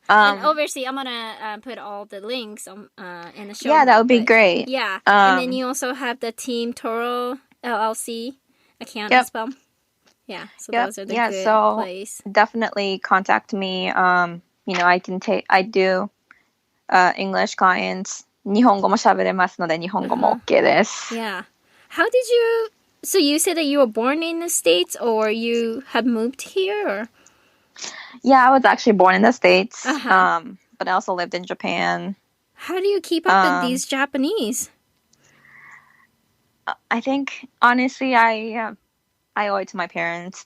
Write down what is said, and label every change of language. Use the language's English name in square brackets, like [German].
[English] And obviously, I'm gonna put all the links on in the show. Yeah, that notes, would be great. Yeah, and then you also have the Team Toro LLC account as well. Yeah, so those are the good place. Definitely contact me. You know, I do English clients. [Japanese] 日本語も喋れますので、日本語も OK です。 [English] Yeah. How did you... So you said that you were born in the States or you have moved here? Or? Yeah, I was actually born in the States, but I also lived in Japan. How do you keep up with these Japanese? I think, honestly, I owe it to my parents.